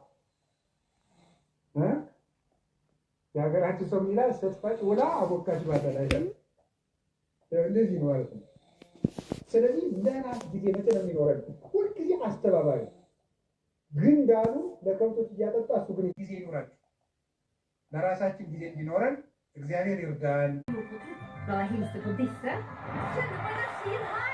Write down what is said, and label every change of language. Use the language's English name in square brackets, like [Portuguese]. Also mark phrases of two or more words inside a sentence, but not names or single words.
[Amharic] የሀገራችን ሰው ይላል ስትፈጭ ውላ አቦካች ባደላ ይላል። እንደዚህ ነው ማለት ነው። ስለዚህ ለራስ ጊዜ መቼ ነው የሚኖረን? ሁልጊዜ አስተባባሪ ግን ዳሩ ለከብቶች እያጠጣ እሱ ግን ጊዜ ይኖራል። ለራሳችን ጊዜ እንዲኖረን እግዚአብሔር ይርዳን። [Norwegian] Da jeg hilste på disse, kjenner på energien her.